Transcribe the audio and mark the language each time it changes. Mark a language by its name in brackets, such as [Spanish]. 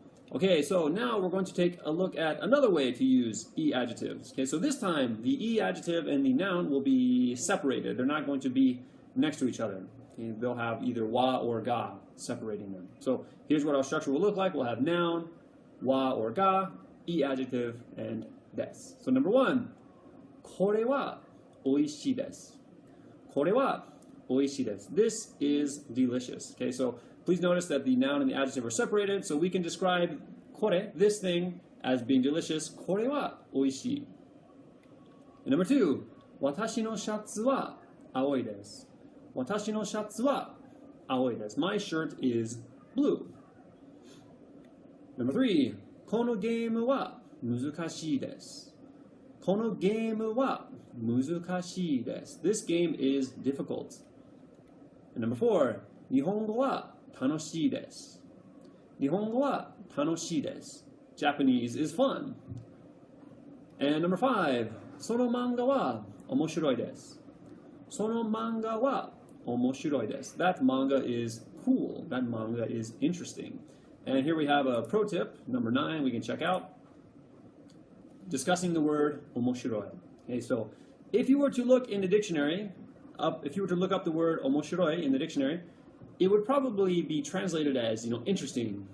[English] Okay, so now we're going to take a look at another way to use i-adjectives. Okay, so this time the i-adjective and the noun will be separated. They're not going to be next to each other. Okay, they'll have either wa or ga separating them. So here's what our structure will look like. We'll have noun, wa or ga, i-adjective, and des. So number 1, [Japanese] これはおいしいです。これはおいしいです。 [English] This is delicious. Okay, so please notice that the noun and the adjective are separated, so we can describe これ, this thing, as being delicious. [Japanese] これはおいしい. [English] And number 2, [Japanese] 私のシャツは青いです。私のシャツは青いです。 [English] My shirt is blue. Number 3, [Japanese] このゲームは難しいです。このゲームは難しいです。 [English] This game is difficult. And number 4, [Japanese] 日本語は楽しいです。日本語は楽しいです。 [English] Japanese is fun. And number 5, [Japanese] その漫画は面白いです。その漫画は面白いです。 [English] That manga is cool. That manga is interesting. And here we have a pro tip, number 9, we can check out. Discussing the word 面白い. Okay, so if you were to look in the dictionary, if you were to look up the word 面白い in the dictionary, it would probably be translated as, interesting.